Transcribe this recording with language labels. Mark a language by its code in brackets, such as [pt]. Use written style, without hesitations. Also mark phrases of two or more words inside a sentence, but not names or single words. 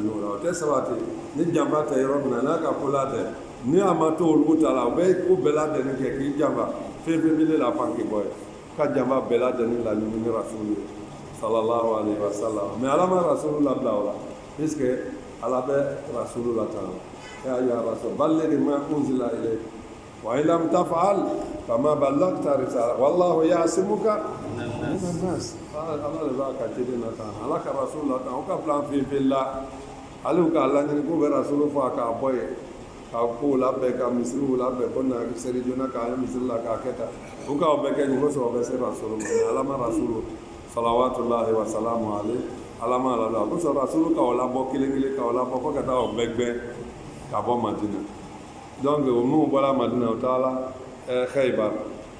[bm] ɲɔgɔn la o tɛ sabati ni janba tɛ yɔrɔ min na n'a ka ko la tɛ ni a ma to olu ta la u bɛ ko bɛɛ lajɛlen kɛ k'i janba fɛn fɛn bɛ ne la fan k'i bɔ ye ka janba bɛɛ lajɛlen laɲini ni rasulu ye [ar] صلى الله عليه وسلم [bm] mais ala ma rasulu labila o la puisque ala bɛ rasulu la tan [ar] يا أيها الرسول بلغ ما أنزل إليك وإن لم تفعل فما بلغت رسالته والله يعصمك من الناس [bm] ala le b'a ka ciden na tan ala ka rasulu la tan o ka plan fɛn fɛn la ale ka laɲini k'u bɛ rasulu fɔ a k'a bɔ yen k'a kow labɛn ka misiriw labɛn ko na seli joona k'a ye misiri la k'a kɛ tan u k'aw bɛɛ kɛ ɲuman sɔrɔ bɛ se rasulu ma mais ala ma rasulu [ar] صلوات الله وسلامه عليه [bm] ala ma ala la ko sɔrɔ rasulu k'aw labɔ kelen kelen k'aw labɔ fo ka taa o bɛɛ gbɛn ka bɔ madina donc o minnu bɔra madina u taara Khaybar